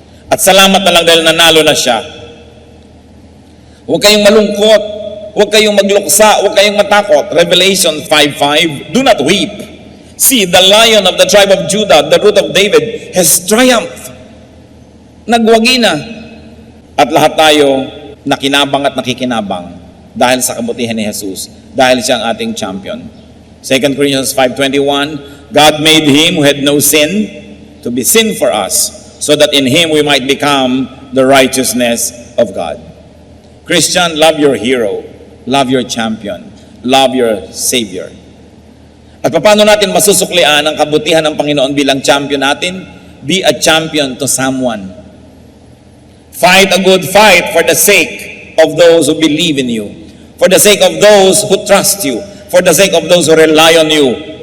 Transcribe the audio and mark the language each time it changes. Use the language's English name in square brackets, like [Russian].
[Filipino] At salamat na lang dahil nanalo na siya. Huwag kayong malungkot, huwag kayong magluksa, huwag kayong matakot. [English] Revelation 5:5, do not weep. See, the Lion of the tribe of Judah, the Root of David, has triumphed. [Filipino] Nagwagi na. At lahat tayo nakinabang at nakikinabang dahil sa kabutihan ni Jesus, dahil siya ang ating champion. [English] 2 Corinthians 5:21, God made Him who had no sin to be sin for us, so that in Him we might become the righteousness of God. Christian, love your hero, love your champion, love your Savior. [Filipino] At paano natin masusuklian ang kabutihan ng Panginoon bilang champion natin? [English] Be a champion to someone. Fight a good fight for the sake of those who believe in you, for the sake of those who trust you, for the sake of those who rely on you.